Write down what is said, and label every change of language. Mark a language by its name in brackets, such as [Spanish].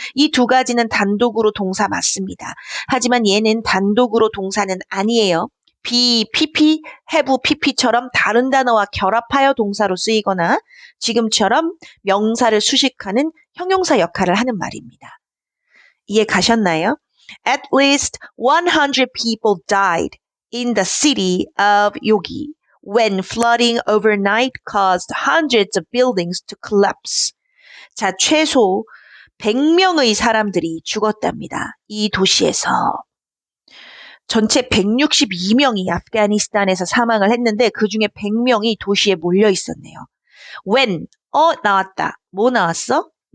[Korean] 이 두 가지는 단독으로 동사 맞습니다. 하지만 얘는 단독으로 동사는 아니에요. be, pp, have, pp처럼 다른 단어와 결합하여 동사로 쓰이거나 지금처럼 명사를 수식하는 형용사 역할을 하는 말입니다. 이해 가셨나요? [English] At least 100 people died in the city of Yogi when flooding overnight caused hundreds of buildings to collapse. [Korean] 자, 최소 100명의 사람들이 죽었답니다. 이 도시에서. 전체 162명이 아프가니스탄에서 사망을 했는데 그중에 100명이 도시에 몰려 있었네요. when, 나왔다. 뭐 나왔어?